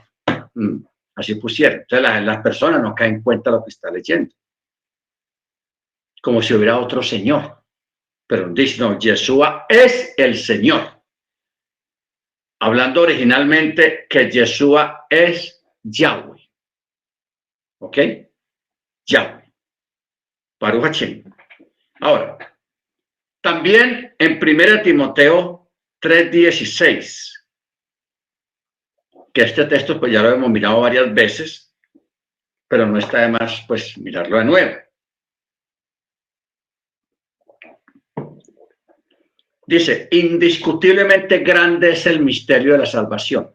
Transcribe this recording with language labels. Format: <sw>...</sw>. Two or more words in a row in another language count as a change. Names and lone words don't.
<es>Así pusieron. Entonces las personas no caen en cuenta de lo que está leyendo, como si hubiera otro Señor. Pero dice, no, Yeshua es el Señor. Hablando originalmente que Yeshua es Yahweh. ¿Ok? Yahweh.</es> <he>ברוך השם.</he> <es>Ahora, también en 1 Timoteo 3:16, que este texto pues ya lo hemos mirado varias veces, pero no está de más pues mirarlo de nuevo. Dice: indiscutiblemente grande es el misterio de la salvación.</es>